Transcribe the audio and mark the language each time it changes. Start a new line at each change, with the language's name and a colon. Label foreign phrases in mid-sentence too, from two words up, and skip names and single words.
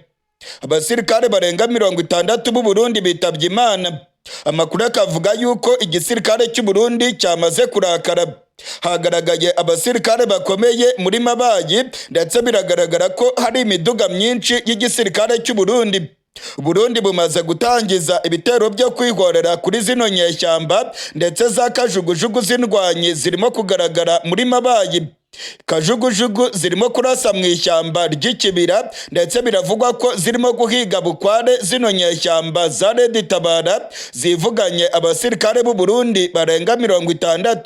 Rundi: Abasirikare barenga 60 b'u Burundi bitabye Imana. Amakuru akavuga yuko igisirikare cy'u Burundi cyamaze kurakara. Hagaragaye abasirikare bakomeye muri Mabayi ndetse biragaragara ko hari imiduga myinshi y'igisirikare cy'u Burundi. Burundi bumaze gutangiza ibitero byo kwihorera kuri zino nyeshyamba ndetse za kajugujugu z'indwanyi zirimo kugaragara muri Mabayi. Kajugujugu zirimo kurasa mu ishyamba ry'ikibira ndetse biravugwa ko zirimo guhiga bukware zino nyeshyamba za Red Tabara zivuganye abasirikare b'u Burundi barenga 60.